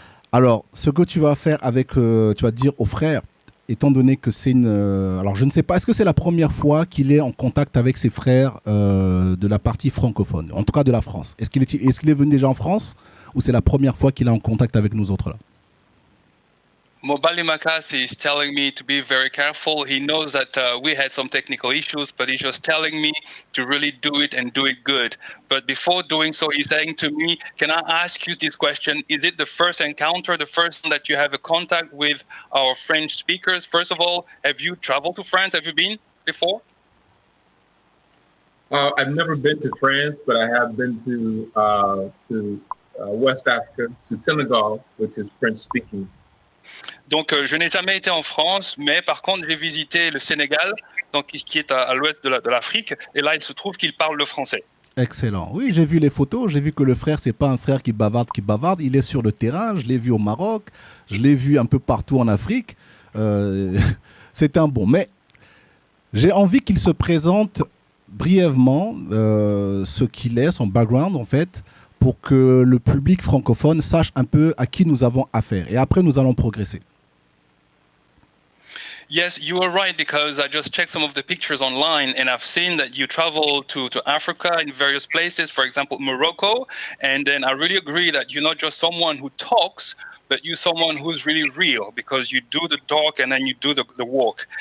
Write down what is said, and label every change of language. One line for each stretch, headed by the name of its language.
French: Alors, ce que tu vas faire tu vas dire au frère, étant donné que c'est une... alors, je ne sais pas, est-ce que c'est la première fois qu'il est en contact avec ses frères de la partie francophone, en tout cas de la France? Est-ce qu'il est venu déjà en France ou c'est la première fois qu'il est en contact avec nous autres là?
English: MOBALI MAKASI is telling me to be very careful. He knows that we had some technical issues, but he's just telling me to really do it and do it good. But before doing so, he's saying to me, can I ask you this question? Is it the first encounter, the first time that you have a contact with our French speakers? First of all, have you traveled to France? Have you been before? I've never been to France, but I have been to West Africa, to Senegal, which is French-speaking.
French: Donc, je n'ai jamais été en France, mais par contre, j'ai visité le Sénégal, donc, qui est à l'ouest de l'Afrique, et là, il se trouve qu'il parle le français. Excellent. Oui, j'ai vu les photos, j'ai vu que le frère, c'est pas un frère qui bavarde, il est sur le terrain, je l'ai vu au Maroc, je l'ai vu un peu partout en Afrique. C'est un bon. Mais j'ai envie qu'il se présente brièvement ce qu'il est, son background en fait, pour que le public francophone sache un peu à qui nous avons affaire. Et après, nous allons progresser.
English: Yes, you are right, because I just checked some of the pictures online and I've seen that you travel to Africa in various places, for example, Morocco. And then I really agree that you're not just someone who talks, but you're someone who's really real, because you do the talk and then you do the walk.